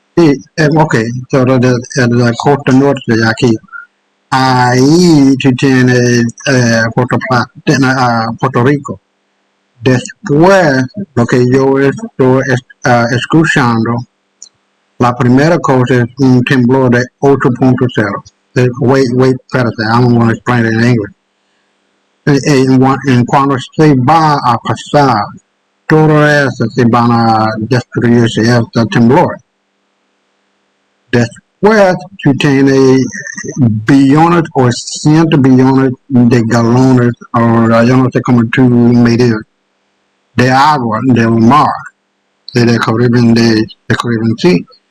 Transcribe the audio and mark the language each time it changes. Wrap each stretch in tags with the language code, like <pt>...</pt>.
<es>Sí, ok, pero de la costa norte de aquí. Ahí tú tienes Puerto Rico. Después, lo que yo estoy escuchando, la primera cosa es un temblor de 8.0.</es> <en>Wait,</en> <es>espérate,</es> <en>I'm going to explain it in English.</en> <es>En cuando se va a pasar, todo eso se van a destruirse este temblor. Después, tú tienes billones o cientos billones de galones, o yo no sé cómo tú medir, de agua del mar, del Caribe sí.</es>